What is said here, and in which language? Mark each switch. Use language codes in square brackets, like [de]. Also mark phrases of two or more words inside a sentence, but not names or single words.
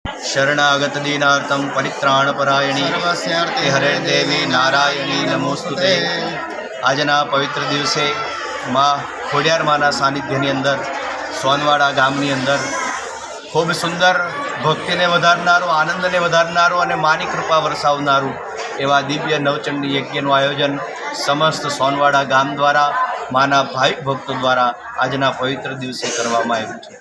[sa] शरणागत दीनार्थं परित्राणपरायणी सर्वस्यार्थे हरे देवी नारायणी नमोस्तुते। [gu] આજના પવિત્ર દિવસે માં ખોડિયાર માના સાનિધ્યની અંદર સોનવાડા ગામની અંદર ખૂબ સુંદર ભક્તિને વધારનારું, આનંદને વધારનારું અને માની કૃપા વરસાવનારું એવા દિવ્ય નવચંડી યજ્ઞનું આયોજન સમસ્ત સોનવાડા ગામ દ્વારા માના ભાવિક ભક્તો દ્વારા આજના પવિત્ર દિવસે કરવામાં આવ્યું છે।